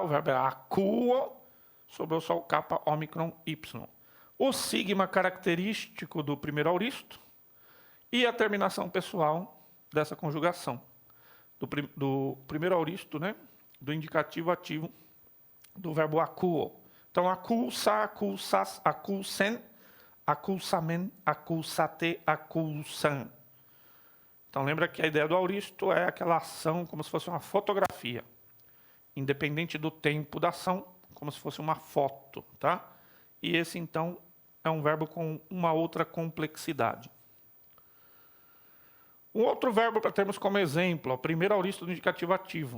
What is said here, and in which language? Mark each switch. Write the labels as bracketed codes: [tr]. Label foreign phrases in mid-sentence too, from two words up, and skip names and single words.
[pt] O verbo é akuo, sobrou só o kappa, ômicron, y. O sigma característico do primeiro auristo e a terminação pessoal dessa conjugação. Do primeiro auristo, né? Do indicativo ativo do verbo akuo. Então, acusa, [el] ἤκουσας, ἤκουσεν, ἠκούσαμεν, ἠκούσατε, ἤκουσαν. [pt] Então, lembra que a ideia do auristo é aquela ação como se fosse uma fotografia. Independente do tempo da ação, como se fosse uma foto, tá? E esse, então, é um verbo com uma outra complexidade. Um outro verbo para termos como exemplo, o primeiro auristo do indicativo ativo.